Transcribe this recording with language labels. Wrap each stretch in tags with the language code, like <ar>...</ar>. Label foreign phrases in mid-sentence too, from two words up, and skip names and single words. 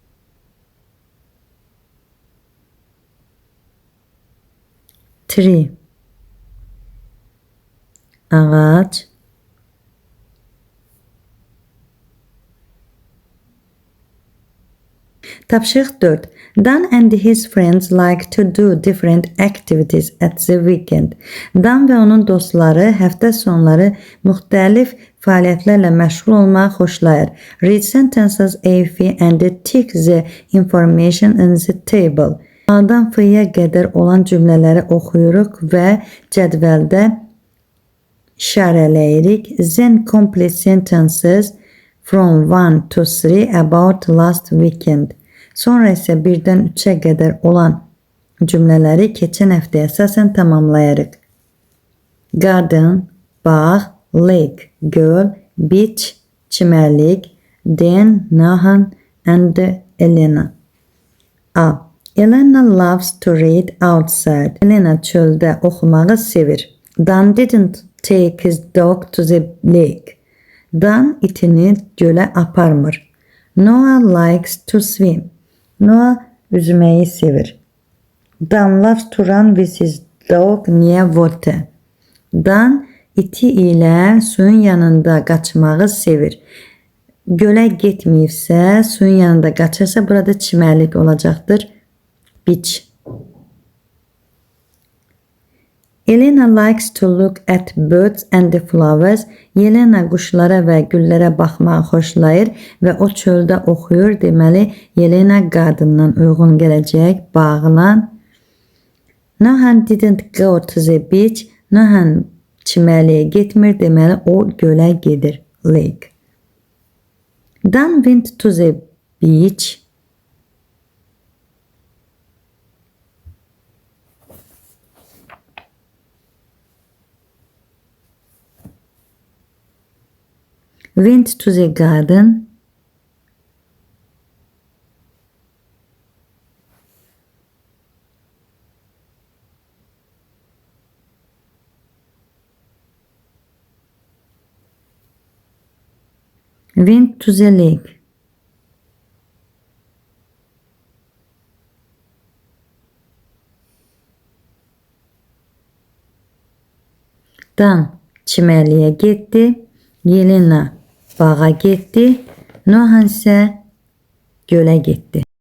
<en>Tree, ağac.</en> <az>Tapşırıq 4.</az> <en>Dan and his friends like to do different activities at the weekend.</en> <az>Dan və onun dostları həftə sonları müxtəlif fəaliyyətlərlə məşğul olmağı xoşlayır.</az> <en>Read sentences A, F and tick the information in the table.</en> <az>A-dan F-yə qədər olan cümlələri oxuyuruq və cədvəldə işarələyirik.</az> <en>Then complete sentences from 1 to 3 about last weekend.</en> <az>Sonra isə 1-dən 3-ə qədər olan cümlələri keçən həftəyə əsasən tamamlayırıq.</az> <en>Garden, bağ. Lake, göl. Beach, çimərlik. Dan, Nahan and Elena. A. Elena loves to read outside.</en> <az>Elena çöldə oxumağı sevir.</az> <en>Dan didn't take his dog to the lake.</en> <az>Dan itini gölə aparmır.</az> <en>Noah likes to swim.</en> <az>Noah üzməyi sevir.</az> <en>Dan loves to run with his dog near water.</en> <az>Dan iti ilə suyun yanında qaçmağı sevir. Gölə getməyibsə, suyun yanında qaçırsa, burada çimərlik olacaqdır.</az> <en>Beach. Elena likes to look at birds and the flowers.</en> <az>Yelena quşlara və güllərə baxmağı xoşlayır və o çöldə oxuyur. Deməli, Yelena qadından uyğun gələcək. Bağlan.</az> <en>Nohan didn't go to the beach.</en> <az>Nohan çimərliyə getmir. Deməli, o gölə gedir.</az> <en>Lake. Dan went to the beach. Went to the garden. Went to the lake.</en> <az>Dan çimərliyə getdi. Yelena bağa getdi. Nohan isə gölə getdi.</az>